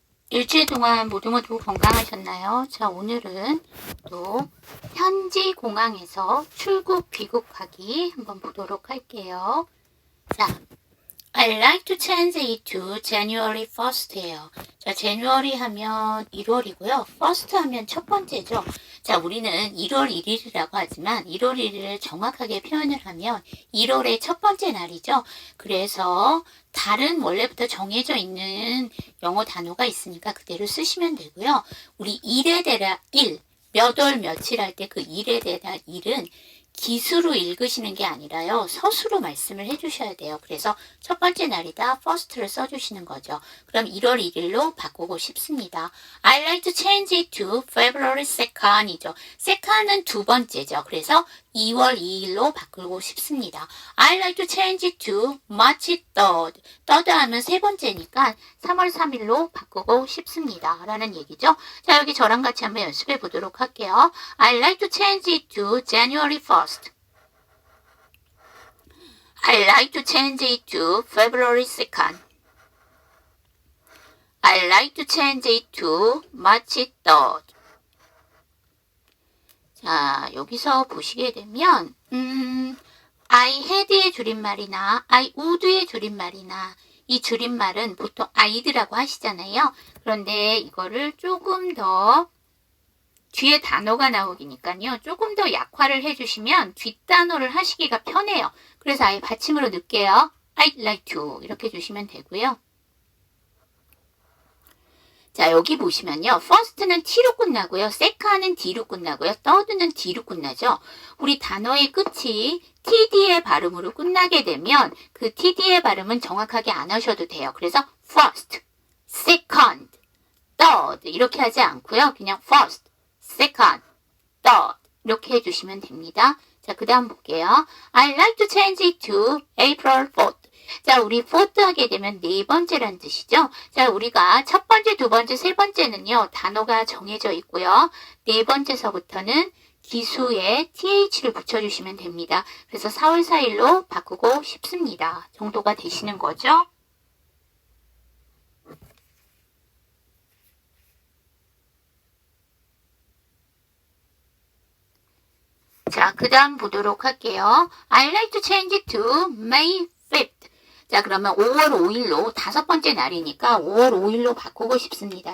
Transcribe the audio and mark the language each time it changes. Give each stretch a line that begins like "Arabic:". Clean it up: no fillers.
Korean: 일주일 동안 모두 건강하셨나요? 자, 오늘은 또 현지 공항에서 출국 귀국하기 한번 보도록 할게요.
English: 자, I like to change it to January 1st예요.
Korean: 자, January 하면 1월이고요. First 하면 첫 번째죠. 자, 우리는 1월 1일이라고 하지만 1월 1일을 정확하게 표현을 하면 1월의 첫 번째 날이죠. 그래서 다른 원래부터 정해져 있는 영어 단어가 있으니까 그대로 쓰시면 되고요. 우리 일에 대라 1, 몇 월 며칠 할 때 그 일에 대라 1은 기수로 읽으시는 게 아니라요. 서수로 말씀을 해주셔야 돼요. 그래서 첫 번째 날이다 first를 써주시는 거죠. 그럼 1월 1일로 바꾸고 싶습니다.
English: I like to change it to February 2nd이죠.
Korean: second은 두 번째죠. 그래서 2월 2일로 바꾸고 싶습니다.
English: I like to change it to March 3rd.
Korean: third 하면 세 번째니까 3월 3일로 바꾸고 싶습니다. 라는 얘기죠. 자, 여기 저랑 같이 한번 연습해 보도록 할게요.
English: I like to change it to January 1st. I like to change it to February 2nd. I like to change it to March 3rd.
Korean: 자, 여기서 보시게 되면 I had의 줄임말이나 I would의 줄임말이나 이 줄임말은 보통 I'd라고 하시잖아요. 그런데 이거를 조금 더 뒤에 단어가 나오기니까요. 조금 더 약화를 해주시면 뒷단어를 하시기가 편해요. 그래서 아예 받침으로 넣을게요.
English: I'd like to
Korean: 이렇게 주시면 되고요. 자, 여기 보시면요. first는 t로 끝나고요. second는 d로 끝나고요. third는 d로 끝나죠. 우리 단어의 끝이 td의 발음으로 끝나게 되면 그 td의 발음은 정확하게 안 하셔도 돼요. 그래서 first, second, third 이렇게 하지 않고요. 그냥 first, second, third 이렇게 해주시면 됩니다. 자, 그 다음 볼게요.
English: I like to change it to April 4th.
Korean: 자, 우리 fourth 하게 되면 네 번째란 뜻이죠. 자, 우리가 첫 번째, 두 번째, 세 번째는요. 단어가 정해져 있고요. 네 번째서부터는 기수에 th를 붙여주시면 됩니다. 그래서 4월 4일로 바꾸고 싶습니다. 정도가 되시는 거죠. 자, 그 다음 보도록 할게요.
English: I like to change it to May 5th.
Korean: 자, 그러면 5월 5일로 다섯 번째 날이니까 5월 5일로 바꾸고 싶습니다.